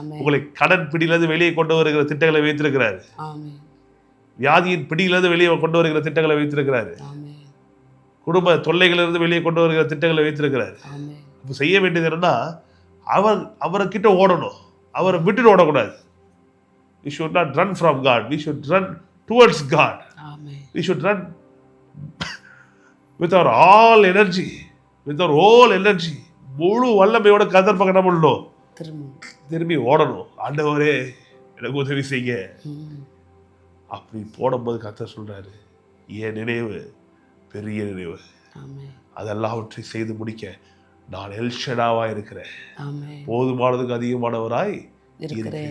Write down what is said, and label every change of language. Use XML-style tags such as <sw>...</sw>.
<ta>உங்களை கடன் பிடியிலிருந்து வெளியே கொண்டு வருகிற திட்டங்களை வைத்திருக்கிறாரு. வியாதியின் பிடியிலிருந்து வெளியே கொண்டு வருகிற திட்டங்களை வைத்திருக்கிறாரு. குடும்ப தொல்லைகளிலிருந்து வெளியே கொண்டு வருகிற திட்டங்களை வைத்திருக்கிறாரு. இப்போ செய்ய வேண்டியது என்னன்னா, அவர்கிட்ட ஓடணும், அவரை விட்டுட்டு ஓடக்கூடாது.</ta> <en>We should not run from God. We should run towards God. We should run with our all energy, with our whole energy.</en> <ta>முழு வல்லமையோட கர்த்தர் பக்கம் என்ன பண்ணணும், திரும்பி ஓடணும். ஆண்டவரே எனக்கு உதவி செய்ய. அப்படி போடும்போது கர்த்தர் சொல்றாரு, என் நினைவு பெரிய நினைவு, அதெல்லாவற்றையும் செய்து முடிக்க நான் எல்ஷடாவா இருக்கிறேன், போதுமானதுக்கு அதிகமானவராய் இருக்கிறேன்.</ta>